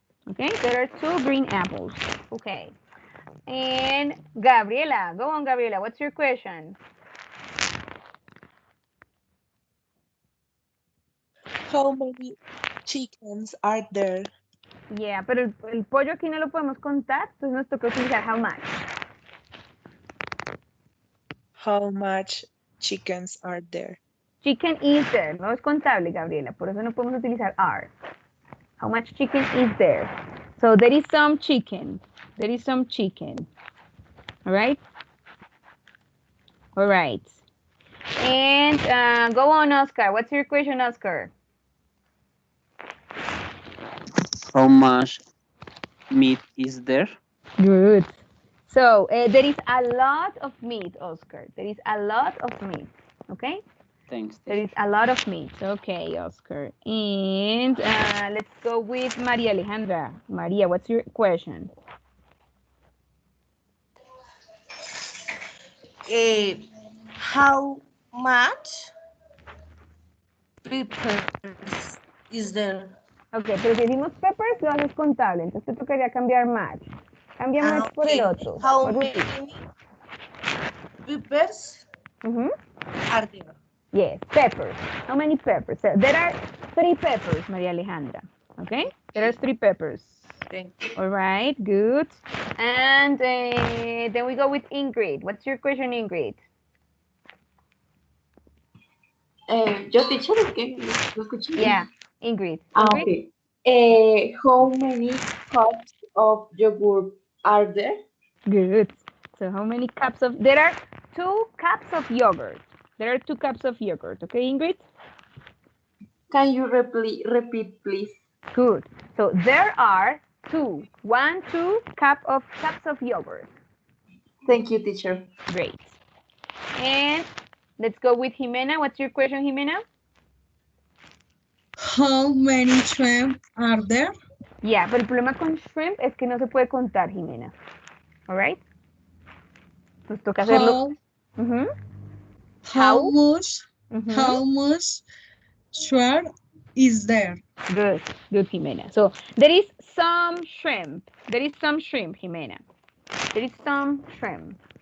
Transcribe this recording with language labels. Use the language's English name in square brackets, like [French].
[English] Okay, there are 2 green apples. Okay. And Gabriela, go on, Gabriela. What's your question? How many chickens are there? [Spanish] Yeah, pero el pollo aquí no lo podemos contar, entonces nos toca utilizar [English] how much. How much chickens are there? Chicken is there, [Spanish] no es contable, Gabriela, por eso no podemos utilizar are. [English] How much chicken is there? So there is some chicken. There is some chicken. All right? All right. And go on, Oscar. What's your question, Oscar? How much meat is there? Good. So there is a lot of meat, Oscar. There is a lot of meat. Okay? Thanks. There is a lot of meat. Okay, Oscar. And let's go with Maria Alejandra. Maria, what's your question? How much peppers is there? [Spanish] Ok, pero si decimos peppers, lo haces contable. Entonces te tocaría cambiar match. Cambia match por el otro. [English] How [Spanish] Por [English] many peppers are there? Yes, peppers. How many peppers? So there are 3 peppers, Maria Alejandra. Okay? There are 3 peppers. Thank you. All right, good. And then we go with Ingrid. What's your question, Ingrid? [Spanish] Yo, teacher, es que no escuché. [English] Yeah, Ingrid. Okay. How many cups of yogurt are there? Good. So how many cups of, there are 2 cups of yogurt. There are 2 cups of yogurt. Okay, Ingrid? Can you repeat, please? Good. So there are 2 cups of yogurt. Thank you, teacher. Great. And let's go with Jimena. What's your question, Jimena? How many shrimp are there? [Spanish] Yeah, pero el problema con shrimp es que no se puede contar, Jimena. [English] All right? [Spanish] Nos toca hacerlo. [English] How much shrimp is there? Good, good, Jimena. So there is some shrimp. There is some shrimp, Jimena. There is some shrimp.